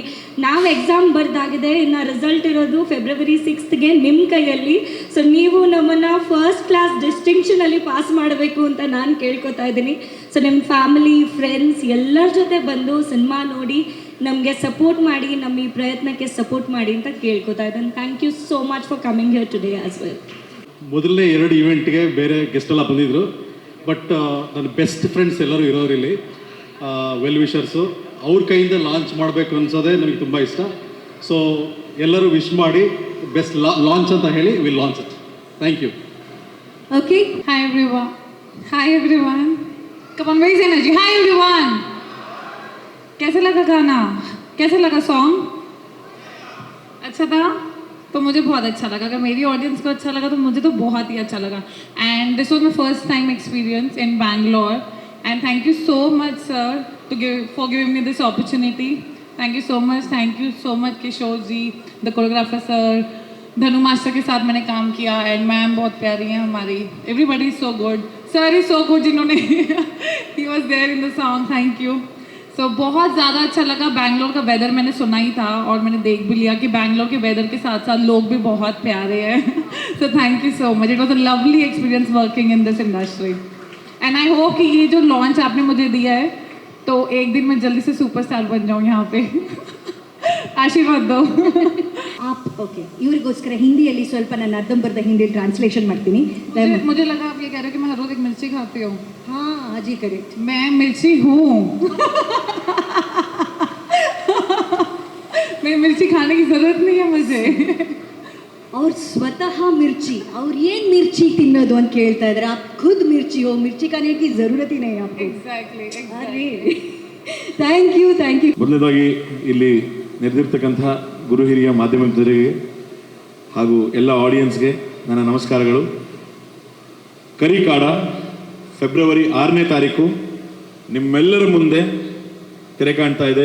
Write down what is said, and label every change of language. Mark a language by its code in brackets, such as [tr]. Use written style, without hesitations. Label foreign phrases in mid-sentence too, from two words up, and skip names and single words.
[kn] ನಾವು ಎಕ್ಸಾಮ್ ಬರ್ದಾಗಿದೆ, ಇನ್ನು ರಿಸಲ್ಟ್ ಇರೋದು ಫೆಬ್ರವರಿ 6ಗೆ ನಿಮ್ಮ ಕೈಯಲ್ಲಿ. ಸೊ ನೀವು ನಮ್ಮನ್ನು [en] first class [kn] ಡಿಸ್ಟಿಂಕ್ಷನಲ್ಲಿ ಪಾಸ್ ಮಾಡಬೇಕು ಅಂತ ನಾನು ಕೇಳ್ಕೊತಾ ಇದ್ದೀನಿ. ಸೊ ನಿಮ್ಮ [en] family, friends [kn] ಎಲ್ಲರ ಜೊತೆ ಬಂದು ಸಿನಿಮಾ ನೋಡಿ ನಮಗೆ ಸಪೋರ್ಟ್ ಮಾಡಿ, ನಮ್ಮ ಈ ಪ್ರಯತ್ನಕ್ಕೆ ಸಪೋರ್ಟ್ ಮಾಡಿ ಅಂತ ಕೇಳ್ಕೊತಾ ಇದ್ದೀನಿ. [en] Thank you so much for coming here today as well. [kn] ಮೊದಲನೇ 2 ಇವೆಂಟ್ಗೆ ಬೇರೆ ಗೆಸ್ಟ್ ಎಲ್ಲ ಬಂದಿದ್ದರು, ಬಟ್ ನನ್ನ [en] best friends [kn] ಎಲ್ಲರೂ ಇರೋರಿಲ್ಲಿ, [en] well wishers. [kn] ಅವ್ರ ಕೈಯಿಂದ ಲಾಂಚ್ ಮಾಡಬೇಕು ಅನ್ಸೋದೇ ನನಗೆ ತುಂಬ ಇಷ್ಟ. ಸೊ ಎಲ್ಲರೂ ವಿಶ್ ಮಾಡಿ [en] best launch [kn] ಅಂತ ಹೇಳಿ [en] will launch it. Thank you. [kn] ಓಕೆ, [en] Hi everyone. Hi everyone. Come on, raise energy. Hi everyone. [hi] कैसे लगा गाना? कैसे लगा सॉन्ग? अच्छा था? तो मुझे बहुत अच्छा लगा. अगर मेरी ऑडियंस को अच्छा लगा तो मुझे तो बहुत ही अच्छा लगा. [en] And this was my first time experience in Bangalore. And thank you so much, sir, for giving me this opportunity. Thank you so much. Thank you so much, Kishore ji, the choreographer sir. [hi] धनु मास्टर के साथ मैंने काम किया एंड मैम बहुत प्यारी हैं हमारी. [en] Everybody is so good. Sir is so good जिन्होंने he was there in the song. Thank you. [hi] सो बहुत ज़्यादा अच्छा लगा. बैंगलोर का वेदर मैंने सुना ही था और मैंने देख भी लिया कि बैंगलोर के वेदर के साथ साथ लोग भी बहुत प्यारे हैं. [en] So thank you so much. It was a lovely experience working in this industry. And I hope [hi] कि ये जो लॉन्च आपने मुझे दिया है तो एक दिन मैं जल्दी से सुपरस्टार बन जाऊँ यहाँ पे. आशीर्वाद दो. [kn] ಓಕೆ, ಇವರಿಗೋಸ್ಕರ ಹಿಂದಿಯಲ್ಲಿ ಸ್ವಲ್ಪ ನಾನು ಅರ್ಧಂಬರ್ಧ ಹಿಂದಿಯಲ್ಲಿ ಟ್ರಾನ್ಸ್ಲೇಷನ್ ಮಾಡ್ತೀನಿ. [hi] मुझे लगा आप ये कह रहे हो कि मैं हर रोज एक मिर्ची खाती हूँ. हाँ, हाँजी करेक्ट. मैं मिर्ची हूँ. मैं मिर्ची खाने की जरूरत नहीं है मुझे. [kn] ಅವ್ರು ಸ್ವತಃ ಮಿರ್ಚಿ, ಅವ್ರು ಏನು ಮಿರ್ಚಿ ತಿನ್ನೋದು ಅಂತ ಕೇಳ್ತಾ ಇದ್ದಾರೆ. [hi] आप खुद मिर्ची हो, मिर्ची खाने की जरूरत ही नहीं है आपको. [en] Exactly. ಅರೆ, Thank you, thank you. [kn] ಮೊದಲನೇದಾಗಿ ಇಲ್ಲಿ ನೆರೆದಿರ್ತಕ್ಕಂಥ ಗುರು ಹಿರಿಯ ಮಾಧ್ಯಮ ಮಿತ್ರರಿಗೆ ಹಾಗೂ ಎಲ್ಲ ಆಡಿಯನ್ಸ್ಗೆ ನನ್ನ ನಮಸ್ಕಾರಗಳು. ಕರಿಕಾಡ ಫೆಬ್ರವರಿ 6ನೇ ತಾರೀಕು ನಿಮ್ಮೆಲ್ಲರ ಮುಂದೆ ತೆರೆ ಕಾಣ್ತಾ ಇದೆ.